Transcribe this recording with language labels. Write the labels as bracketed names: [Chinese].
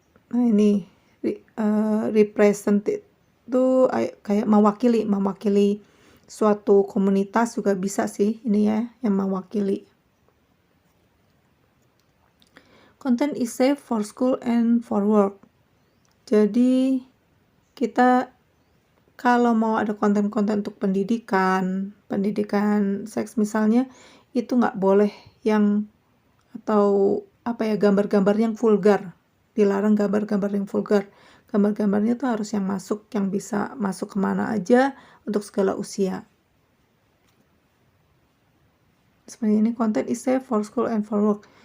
[Indonesian] Nah ini represented itu kayak mewakili suatu komunitas juga bisa sih ini ya, yang mewakili. [English] Content is safe for school and for work. [Indonesian] Jadi kita kalau mau ada konten-konten untuk pendidikan seks misalnya, itu nggak boleh yang atau apa ya, gambar-gambar yang vulgar. Dilarang gambar-gambar yang vulgar. Gambar-gambarnya tuh harus yang bisa masuk kemana aja, untuk segala usia. Seperti ini, [English] content is safe for school and for work.